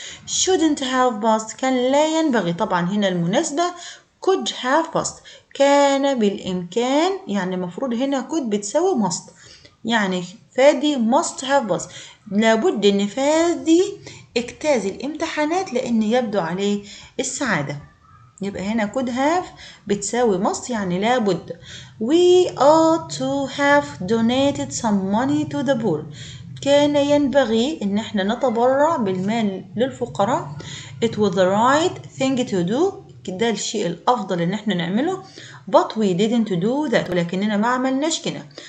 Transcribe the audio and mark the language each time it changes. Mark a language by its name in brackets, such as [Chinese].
[English] shouldn't have passed [Arabic] كان لا ينبغي. طبعا هنا المناسبة could have passed كان بالامكان يعني المفروض هنا could بتساوي must يعني فادي [English] must have passed [Arabic] لابد ان فادي اجتاز الامتحانات لان يبدو عليه السعادة. يبقى هنا could have بتساوي must يعني لابد. [English] We ought to have donated some money to the poor. [Arabic] كان ينبغي ان احنا نتبرع بالمال للفقراء. [English] It was the right thing to do. [Arabic] ده الشيء الافضل ان احنا نعمله. [English] But we didn't do that [Arabic] ولكننا ما عملناش كده.